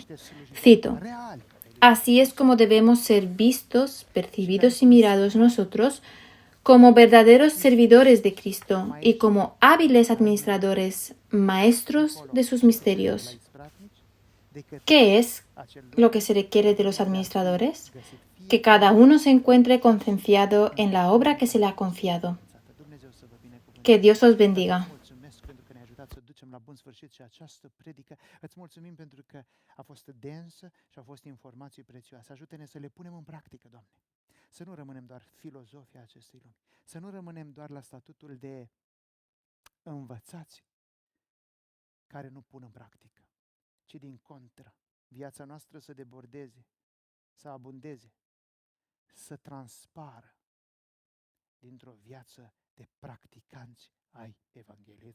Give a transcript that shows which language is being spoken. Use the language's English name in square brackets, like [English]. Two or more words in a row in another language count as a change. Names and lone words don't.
[Spanish] Cito, así es como debemos ser vistos, percibidos y mirados nosotros como verdaderos servidores de Cristo y como hábiles administradores, maestros de sus misterios. ¿Qué es lo que se requiere de los administradores? Que cada uno se encuentre concienciado en la obra que se le ha confiado. Que Dios os bendiga. [Romanian] La bun sfârșit și această predică. Îți mulțumim pentru că a fost densă și au fost informații prețioase. Ajută-ne să le punem în practică, Doamne. Să nu rămânem doar filozofia acestei lumi. Să nu rămânem doar la statutul de învățați care nu pun în practică, ci din contră, viața noastră să debordeze, să abundeze, să transpară dintr-o viață de practicanți ai Evangheliei.